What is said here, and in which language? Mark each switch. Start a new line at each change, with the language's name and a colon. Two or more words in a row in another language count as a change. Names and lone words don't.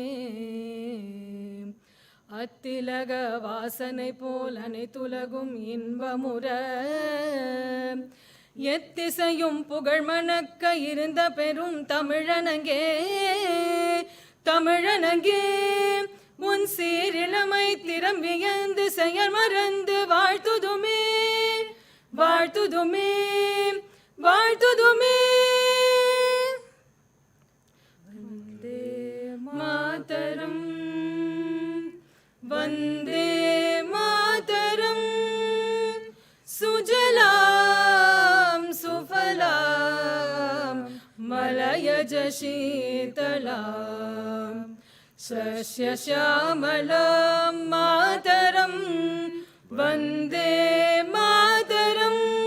Tamil: அத்திலக வாசனை போல் அனைத்துலகும் இன்பமுற எத்திசையும் புகழ் மணக்க இருந்த பெரும் தமிழனங்கே தமிழனங்கே உன் சீரிழமை திறம் வியந்து செயல் மறந்து வாழ்த்துதுமே வாழ்த்துதுமே வாழ்த்துதுமே
Sanskrit: वन्दे मातरम् वन्दे मातरम् सुजलां सुफलां मलयज शीतलां शस्यश्यामलां मातरं वन्दे मातरम्